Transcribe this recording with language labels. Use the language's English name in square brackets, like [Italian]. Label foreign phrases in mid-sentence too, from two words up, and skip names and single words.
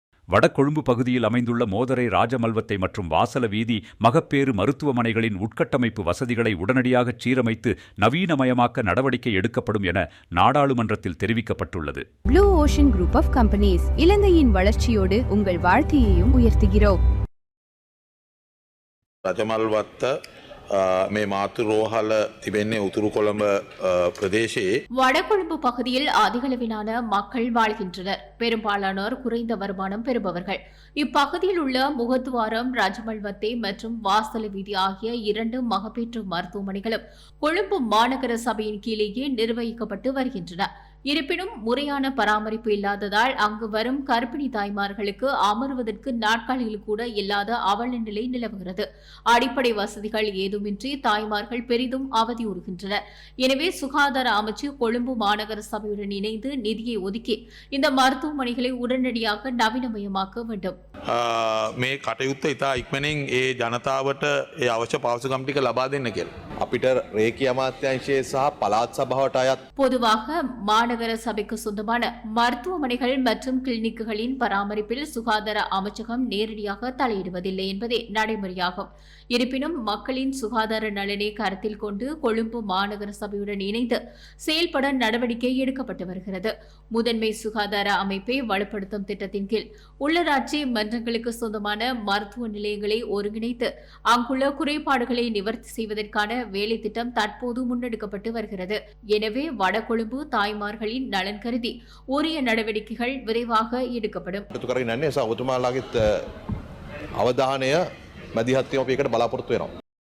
[Tamil] வடகொழும்பு பகுதியில் அமைந்துள்ள மோதரை ராஜமல்வத்தை மற்றும் வாசல வீதி மகப்பேறு மருத்துவமனைகளின் உட்கட்டமைப்பு வசதிகளை உடனடியாக சீரமைத்து நவீனமயமாக்க நடவடிக்கை எடுக்கப்படும் என நாடாளுமன்றத்தில் தெரிவிக்கப்பட்டுள்ளது. ப்ளூ ஓஷன் குரூப் ஆஃப் கம்பெனிஸ் இலங்கையின் வளர்ச்சியோடு உங்கள் வாழ்க்கையையும் உயர்த்துகிறோம். [Sinhala] රජමල්වත්ත මේ මාතෘ රෝහල තිබෙන්නේ උතුරු කොළඹ ප්‍රදේශයේ. [Tamil] வடகொழும்பு பகுதியில் அதிகளவிலான மக்கள் வாழ்கின்றனர். பெரும்பாலானோர் குறைந்த வருமானம் பெறுபவர்கள். இப்பகுதியில் உள்ள முகத்துவாரம், ராஜமல்வத்தை மற்றும் வாசல வீதி ஆகிய 2 மகப்பேற்று மருத்துவமனைகளும் கொழும்பு மாநகர சபையின் கீழேயே நிர்வகிக்கப்பட்டு வருகின்றன. இருப்பினும் முறையான பராமரிப்பு இல்லாததால் அங்கு வரும் கர்ப்பிணி தாய்மார்களுக்கு அமர்வதற்கு நாட்காலிகள் கூட இல்லாத அவல நிலை நிலவுகிறது. அடிப்படை வசதிகள் ஏதுமின்றி தாய்மார்கள் பெரிதும் அவதியுறுகின்றனர். எனவே சுகாதார அமைச்சு கொழும்பு மாநகர சபையுடன் இணைந்து நிதியை ஒதுக்கி இந்த மருத்துவமனைகளை உடனடியாக நவீனமயமாக்க வேண்டும். [Sinhala] මේ කටයුත්ත ඉතා ඉක්මනින් ඒ ජනතාවට ඒ අවශ්‍ය පහසුකම් ටික ලබා දෙන්න කියලා. අපිට රේකී අමාත්‍යාංශයේ සහ පළාත් සභාවට අයත් [Tamil] பொதுவாக மாநகர சபைக்கு சொந்தமான மருத்துவமனைகள் மற்றும் கிளினிக்குகளின் பராமரிப்பில் சுகாதார அமைச்சகம் நேரடியாக தலையிடுவதில்லை என்பதே நடைமுறையாகும். இருப்பினும் மக்களின் சுகாதார நலனை கருத்தில் கொண்டு கொழும்பு மாநகர சபையுடன் இணைந்து செயல்பட நடவடிக்கை எடுக்கப்பட்டு வருகிறது. முதன்மை சுகாதார அமைப்பை வலுப்படுத்தும் திட்டத்தின் கீழ் உள்ளாட்சி மன்றங்களுக்கு சொந்தமான மருத்துவ நிலையங்களை ஒருங்கிணைத்து அங்குள்ள குறைபாடுகளை நிவர்த்தி செய்வதற்கான வேலை திட்டம் தற்போது முன்னெடுக்கப்பட்டு வருகிறது. எனவே வடகொழும்பு தாய்மார்களின் நலன் கருதி உரிய நடவடிக்கைகள் விரைவாக எடுக்கப்படும். [Sinhala] අවධානය මැදිහත් වීම අපි එකට බලාපොරොත්තු වෙනවා.